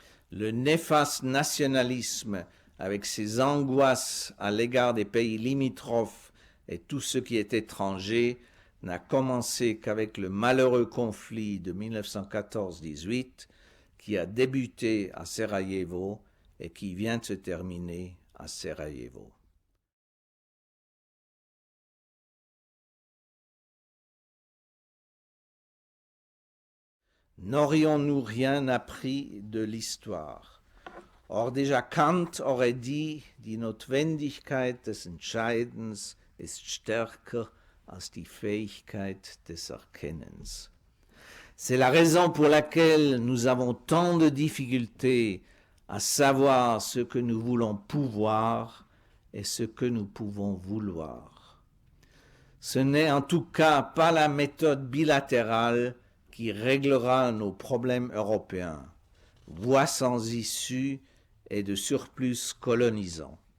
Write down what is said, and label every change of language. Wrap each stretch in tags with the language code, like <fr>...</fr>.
<fr>Le néfaste nationalisme, avec ses angoisses à l'égard des pays limitrophes et tout ce qui est étranger, n'a commencé qu'avec le malheureux conflit de 1914-18 qui a débuté à Sarajevo et qui vient de se terminer à Sarajevo. N'aurions-nous rien appris de l'histoire? Or déjà Kant aurait dit,</fr> <de>die Notwendigkeit des Entscheidens ist stärker als die Fähigkeit des Erkennens.</de> <fr>C'est la raison pour laquelle nous avons tant de difficultés à savoir ce que nous voulons pouvoir et ce que nous pouvons vouloir. Ce n'est en tout cas pas la méthode bilatérale qui réglera nos problèmes européens, voie sans issue et de surplus colonisant.</fr>